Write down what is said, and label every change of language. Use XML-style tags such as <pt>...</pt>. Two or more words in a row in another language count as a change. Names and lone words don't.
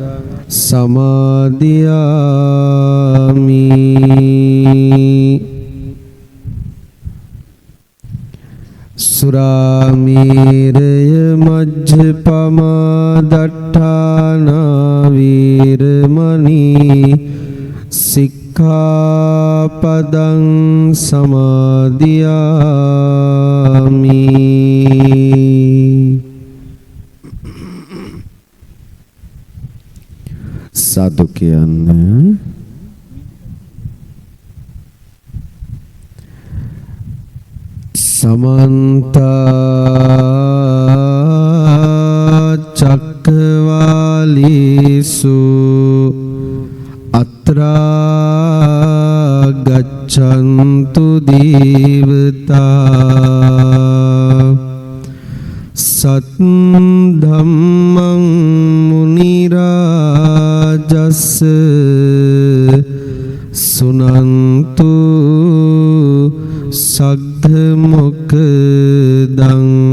<pi>සමාදියාමි සුරාමේරය මජ්ජපමා දට්ඨානා වේරමණී සික්ඛාපදං සමාදියාමි සාදු කියන්නේ සමන්ත චක්කවාලීසු අත්‍රා ගච්ඡන්තු දේවතා සත්ධම්මං මුනි රාජස් සුනන්තු සග්ග මොක්ඛදං</pi>